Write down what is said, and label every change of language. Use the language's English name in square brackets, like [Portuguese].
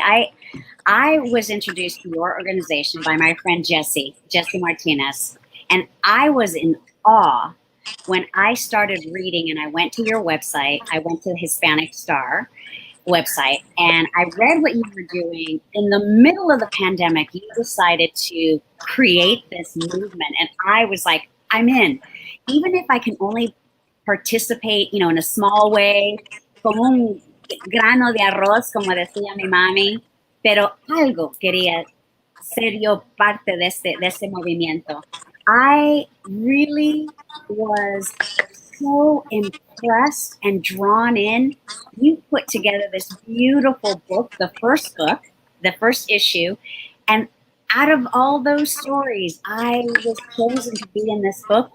[English] I was introduced to your organization by my friend Jesse Martinez, and I was in awe when I started reading, and I went to your website. I went to the Hispanic Star website, and I read what you were doing. In the middle of the pandemic, you decided to create this movement, and I was like, I'm in. Even if I can only participate, in a small way, [Spanish] como un grano de arroz, como decía mi mami, pero algo quería ser yo parte de este movimiento. [English] I really was so impressed and drawn in. You put together this beautiful book, the first issue, and out of all those stories, I was chosen to be in this book.